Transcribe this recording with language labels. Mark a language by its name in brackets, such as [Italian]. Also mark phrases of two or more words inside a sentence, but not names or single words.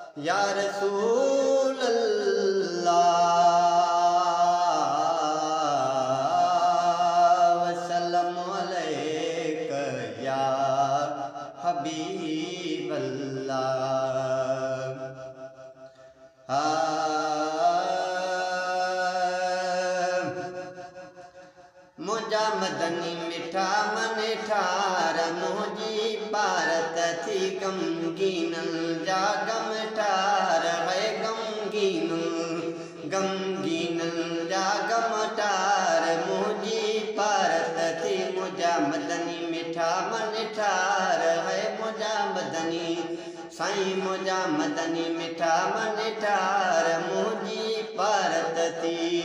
[Arabic] يا رسول الله، وسلم عليك يا حبيب الله۔ آه، [Sindhi] منهنجا مدني مٺا من ٺار، منهنجي ڀارت ٿي غمگين جا غم ٺار، هي غمگين، غمگين جا غم ٺار، منهنجي ڀارت ٿي منهنجا مدني مٺا من ٺار، هي منهنجا مدني سائين، منهنجا مدني مٺا من ٺار، منهنجي ڀارت ٿي۔